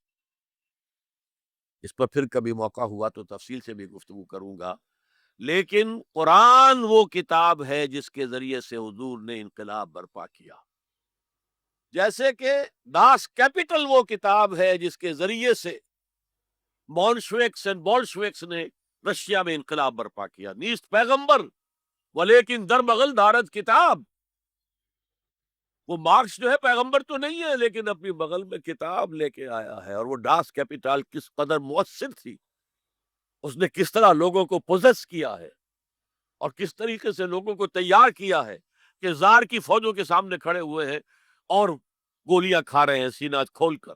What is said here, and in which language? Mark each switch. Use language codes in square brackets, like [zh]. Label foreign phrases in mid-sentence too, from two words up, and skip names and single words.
[ur] اس پر پھر کبھی موقع ہوا تو تفصیل سے بھی گفتگو کروں گا، لیکن قرآن وہ کتاب ہے جس کے ذریعے سے حضور نے انقلاب برپا کیا، جیسے کہ داس کیپٹل وہ کتاب ہے جس کے ذریعے سے مونشویکس اینڈ بولشویکس نے رشیا میں انقلاب برپا کیا۔ [fa] نیست پیغمبر ولیکن در بغل دارد کتاب۔ [ur] وہ مارکس جو ہے پیغمبر تو نہیں ہے، لیکن اپنی بغل میں کتاب لے کے آیا ہے۔ اور وہ داس کیپٹل کس قدر مؤثر تھی، اس نے کس طرح لوگوں کو پوزیس کیا ہے اور کس طریقے سے لوگوں کو تیار کیا ہے کہ زار کی فوجوں کے سامنے کھڑے ہوئے ہیں اور گولیاں کھا رہے ہیں سینہ کھول کر۔